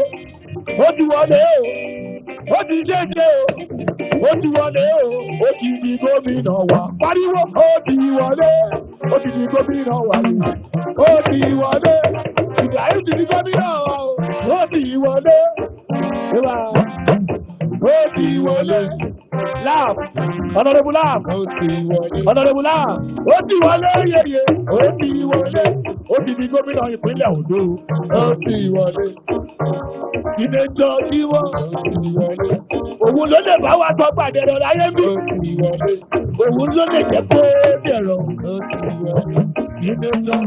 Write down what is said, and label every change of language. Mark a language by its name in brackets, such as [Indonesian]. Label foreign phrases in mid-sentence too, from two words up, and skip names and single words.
[Yoruba] Ó ti wọlé o, ó ti ṣeéṣe o, ó ti wọlé o, ó ti di gómìnà wa. Pariwo, ó ti wọlé, ó ti di gómìnà wa. Ó ti wọlé, Ibrahim ti di gómìnà wa o. Ó ti wọlé, ó ti wọlé. [English] Laugh, honorable laugh, honorable laugh. [Yoruba] Ó ti wọlé yeye, ó ti wọlé, ó ti di gómìnà ìpínlẹ̀ Ondo. Ó ti wọlé. Sinetọ tí wọ́n òun ló lè bá wa sọ pàdé ẹ̀rọ láyé mi. Òun ló lè jẹ́ kó dẹ̀rọ.